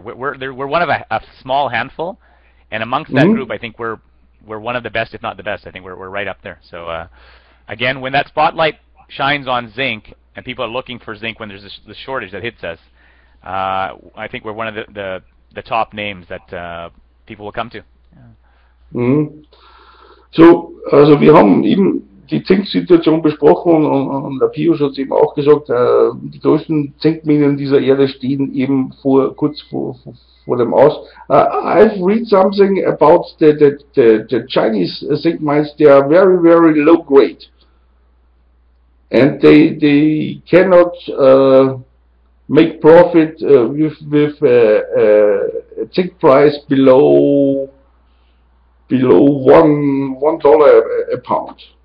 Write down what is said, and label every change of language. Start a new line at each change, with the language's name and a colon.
English: We're one of a small handful, and amongst that group, I think we're one of the best, if not the best. I think we're right up there. So again, when that spotlight shines on zinc, and people are looking for zinc when there's this shortage that hits us, I think we're one of the top names that people will come to.
German: So, also wir haben eben die Zinksituation besprochen und der Peeyush hat eben auch gesagt, die größten Zinkminen dieser Erde stehen eben kurz vor dem Aus.
English: I've read something about the Chinese zinc mines. They are very, very low grade, and they cannot make profit with a zinc price below $1 a pound.